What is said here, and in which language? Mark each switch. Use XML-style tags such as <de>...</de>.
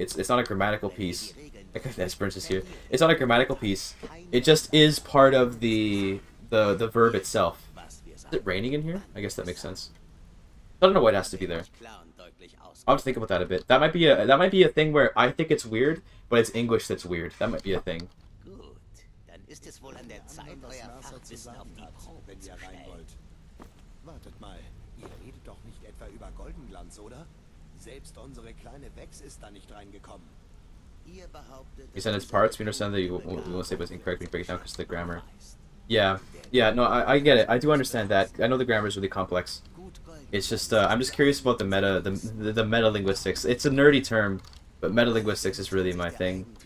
<en>It's not a grammatical piece. Esperance is here. It's not a grammatical piece. It just is part of the verb itself. Is it raining in here? I guess that makes sense. I don't know why it has to be there. I'll have to think about that a bit. That might be a thing where I think it's weird, but it's English that's weird. That might be a thing.</en> <de>Ist es wohl an der Zeit, euer Fachwissen auf die Probe zu stellen. Wartet mal, ihr redet doch nicht etwa über Goldenglanz, oder? Selbst unsere kleine Vex ist da nicht reingekommen. Ihr behauptet...</de> <en>You said its parts, we understand that you won't say what's incorrect, we break it down because of the grammar. Yeah, no, I get it. I do understand that. I know the grammar is really complex. It's just, I'm just curious about the meta-linguistics. It's a nerdy term, but meta-linguistics is really my thing.</en>